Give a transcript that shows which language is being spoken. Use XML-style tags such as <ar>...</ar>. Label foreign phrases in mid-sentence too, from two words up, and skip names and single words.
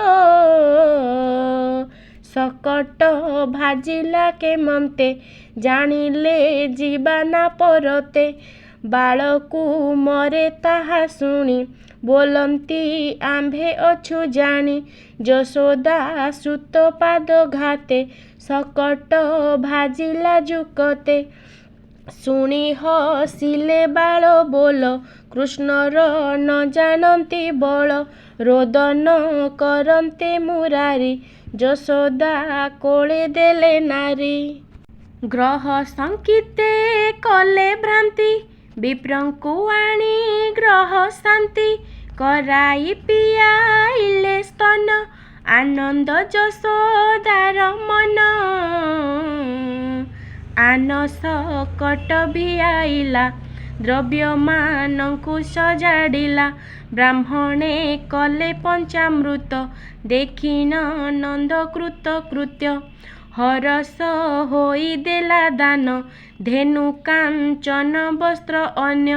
<or>ସକଟ ଭାଜିଲା କେମନ୍ତେ ଜାଣିଲେ ଜୀବାନା ପରତେ। ବାଳକୁ ମରେ ତାହା ଶୁଣି ବୋଲନ୍ତି ଆମ୍ଭେ ଅଛୁ ଜାଣି। ଯଶୋଦା ସୁତ ପାଦ ଘାତେ ସକଟ ଭାଜିଲା ଯୁକତେ। ଶୁଣି ହସିଲେ ବାଳ ବୋଲ କୃଷ୍ଣର ନ ଜାଣନ୍ତି ବଳ। ରୋଦନ କରନ୍ତେ ମୁରାରୀ ଯଶୋଦା କୋଳେ ଦେଲେ ନାରୀ। ଗ୍ରହ ସଙ୍କିତେ କଲେ ଭ୍ରାନ୍ତି ବିପ୍ରଙ୍କୁ ଆଣି ଗ୍ରହ ଶାନ୍ତି। କରାଇ ପିଆଇଲେ ସ୍ତନ ଆନନ୍ଦ ଯଶୋଦାର ମନ। ଆନ ସକଟ ଭିଆଇଲା ଦ୍ରବ୍ୟମାନଙ୍କୁ ସଜାଡ଼ିଲା। ବ୍ରାହ୍ମଣେ କଲେ ପଞ୍ଚାମୃତ, ଦେଖିନ ନନ୍ଦ କୃତ କୃତ୍ୟ। ହରଷ ହୋଇ ଦେଲା ଦାନ, ଧେନୁ କାଞ୍ଚନ ବସ୍ତ୍ର ଅନ୍ୟ।</or>